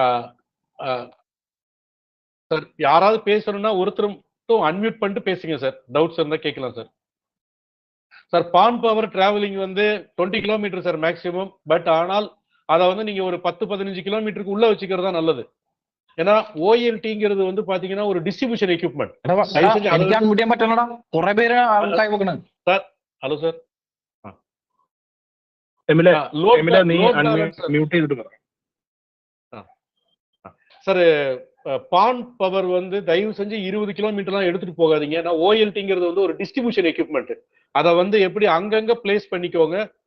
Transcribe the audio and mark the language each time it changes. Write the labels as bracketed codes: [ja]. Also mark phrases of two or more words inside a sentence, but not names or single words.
[ta] சார் யாராவது பேசணும்னா ஒருத்தர் மட்டும் அன்மியூட் பண்ணிட்டு பேசுங்க சார். டவுட்ஸ் இருந்தா கேட்கலாம் சார். சார் [en] PON power travelling [ta] வந்து 20 கிலோமீட்டர் சார் மேக்சிமம். பட் ஆனால் அதை வந்து நீங்க ஒரு 10-15 கிலோமீட்டருக்கு உள்ள வச்சுக்கிறது தான் நல்லது. ஏன்னா OLT-ங்கிறது வந்து பாத்தீங்கன்னா ஒரு [en] distribution equipment. [ml] എനിക്ക് മുടിയാൻ പറ്റണടാ, കുറെ പേര് ആൾക്കായി വെക്കണം [ta] சார். ஹலோ சார். சார் [en] PON power [ta] வந்து தயவு செஞ்சு 20 கிலோமீட்டர்லாம் எடுத்துட்டு போகாதீங்க. ஏன்னா OLT-ங்கிறது வந்து ஒரு [en] distribution equipment. [ta] அதை வந்து எப்படி அங்கங்க பிளேஸ் பண்ணிக்கோங்க.